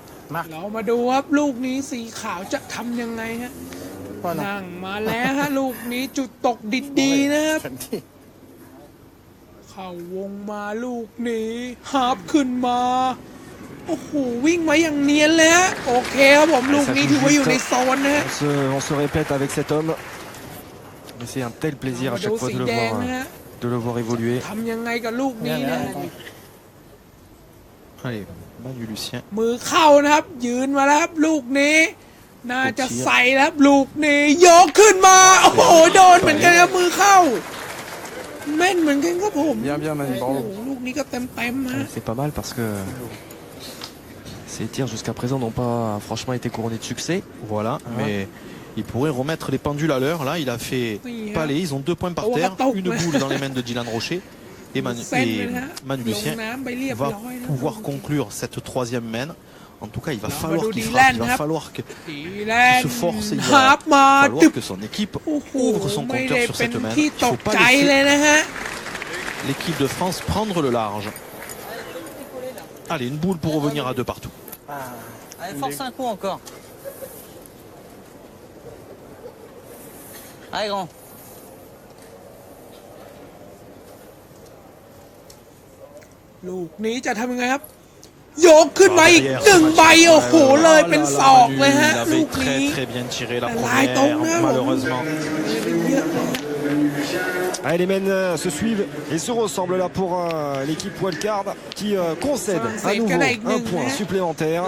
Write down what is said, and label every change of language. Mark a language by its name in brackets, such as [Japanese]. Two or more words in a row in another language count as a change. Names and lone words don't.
[Thai] เรามาดูครับลูกนี้สีขาวจะทำยังไงฮะนั่งมาแล้วฮะลูกนี้จุดตกดีๆนะครับเข้าวงมาลูกนี้ฮาร์ปขึ้นมาโอ้โหวิ่งมาอย่างเนียนเลยฮะโอเคครับผมลูกนี้ถือว่าอยู่ในโซนนะฮะ [French] On se répète avec cet homme. Mais c'est un tel plaisir à chaque fois de le voir évoluer. [Thai] ทำยังไงกับลูกนี้นะ [French] Allez, Manu Lucien. [Thai] มือเข้านะครับยืนมาแล้วครับลูกนี้น่าจะใส่แล้วครับลูกนี้ยกขึ้นมาโอ้โหโดนเหมือนกันครับมือเข้าแม่นเหมือนกันครับผม [French] Bien, bien, Manu, [Thai] โอ้โห [French] bravo. [Thai] ลูกนี้ก็เต็มฮะ [French] C'est pas mal parce que ces tirs jusqu'à présent n'ont pas franchement été couronnés de succès. Voilà, mais il pourrait remettre les pendules à l'heure. Là, il a fait palais. Ils ont 2 points par terre, une boule dans les mains de Dylan Rocher. Et Manu Lucien va pouvoir conclure cette 3e main. En tout cas, il va falloir qu'il frappe, il va falloir qu'il se force, il va falloir que son équipe ouvre son compteur sur cette main. Il ne faut pas laisser l'équipe de France prendre le large. Allez, une boule pour revenir à 2 partout. Allez, force un coup encore. Allez, grand. [Thai] ลูกนี้จะทำยังไงครับยกขึ้นมาอีก1 ใบโอ้โหเลยเป็นศอกเลยฮะ [French] Il [Thai] ลู [French] avait [Thai] กนี้ [French] très bien tiré la [Thai] ลายตรงนะ [French] première, malheureusement. Allez, les men se suivent et se ressemblent là pour l'équipe Wildcard qui concède à nouveau un point supplémentaire.